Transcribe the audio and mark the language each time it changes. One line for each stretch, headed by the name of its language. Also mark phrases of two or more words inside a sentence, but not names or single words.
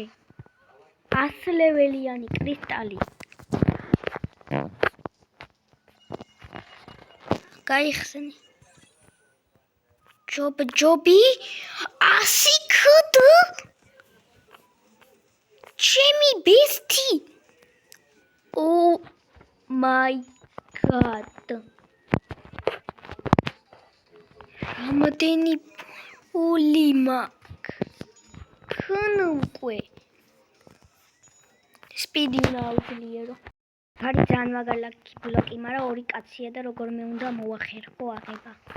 Georgian: 100 ლეველიანი კრისტალი. გაიხსენი. ჯობი 100 ქდ. ჩემი ბესტი.
English: Oh my god.
Georgian: რამდენი პული მაქვს. ქნუყვე. სპიდი უნდა ავძლიერო. არის ძალიან მაგარი ბლოკი, მაგრამ ორი კაცია და როგორმე უნდა მოახერხო აღება.